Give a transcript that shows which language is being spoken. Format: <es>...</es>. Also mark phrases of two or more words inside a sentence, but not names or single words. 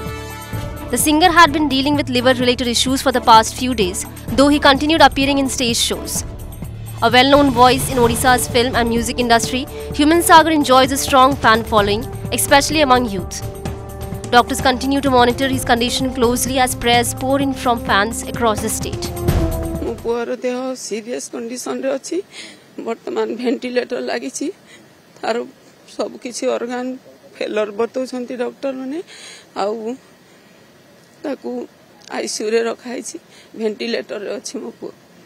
<en>The singer had been dealing with liver-related issues for the past few days, though he continued appearing in stage shows. A well-known voice in Odisha's film and music industry, Humain Sagar enjoys a strong fan following, especially among youth. Doctors continue to monitor his condition closely as prayers pour in from fans across the state.</en> <or>ମୋ ପୁଅର ଦେହ</or> <en>serious condition</en> <or>ରେ ଅଛି ବର୍ତ୍ତମାନ ଭେଣ୍ଟିଲେଟର ଲାଗି ଛି ତାର ସବୁ କିଛି</or> <en>organ failure</en> <or>ବତାଉଛନ୍ତି ଡାକ୍ତର ମାନେ ଆଉ ତାକୁ ଆଇସିୟୁ ରେ ରଖାଇ ଛି ଭେଣ୍ଟିଲେଟର ରେ ଅଛି ମୋ ପୁଅ</or>